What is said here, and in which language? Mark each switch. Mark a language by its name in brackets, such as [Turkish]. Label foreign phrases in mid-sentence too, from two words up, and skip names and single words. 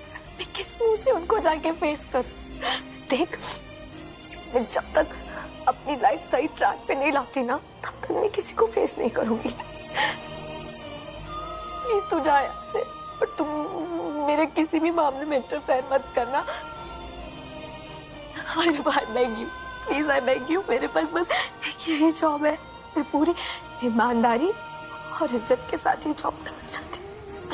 [Hindi] मैं किस मुंह से उनको जाके फेस करूं? देख, मैं जब तक अपनी लाइफ सही ट्रैक पे नहीं लाती ना तब तक मैं किसी को फेस नहीं करूंगी। प्लीज तू जा यहाँ से और तुम मेरे किसी भी मामले में इंटरफेयर मत करना। [English] I beg you, please I beg you, [Hindi] मेरे पास बस यही जॉब है। मैं पूरी ईमानदारी और इज्जत के साथ ये जॉब करना चाहती हूँ।